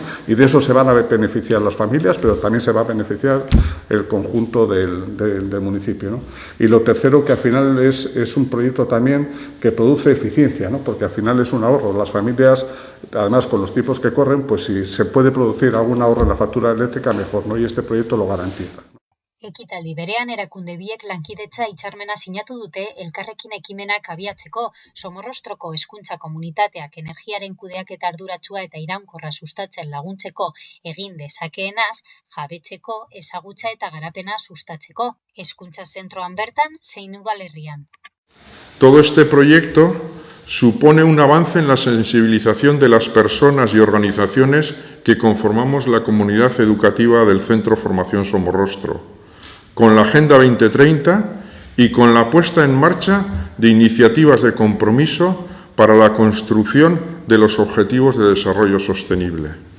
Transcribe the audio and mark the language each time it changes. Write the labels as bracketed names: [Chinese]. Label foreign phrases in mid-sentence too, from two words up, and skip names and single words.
[Spanish] Y de eso se van a beneficiar las familias, pero también se va a beneficiar el conjunto del municipio, ¿no? Y lo tercero, que al final es un proyecto también que produce eficiencia, ¿no? Porque al final es un ahorro. Las familias, además con los tipos que corren, pues si se puede producir algún ahorro en la factura eléctrica, mejor, ¿no? Y este proyecto lo garantiza. [Basque] Ekitaldi berean erakunde biek lankidetza hitzarmena sinatu dute elkarrekin ekimenak abiatzeko Somorrostroko hezkuntza komunitateak energiaren kudeaketa arduratsua eta iraunkorra sustatzen laguntzeko egin dezakeenaz, jabetzeko, ezagutza eta garapena sustatzeko. Hezkuntza zentroan bertan zein udalerrian. [Spanish] Todo este proyecto supone un avance en la sensibilización de las personas y organizaciones que conformamos la comunidad educativa del Centro Formación Somorrostro, con la Agenda 2030 y con la puesta en marcha de iniciativas de compromiso para la construcción de los Objetivos de Desarrollo Sostenible.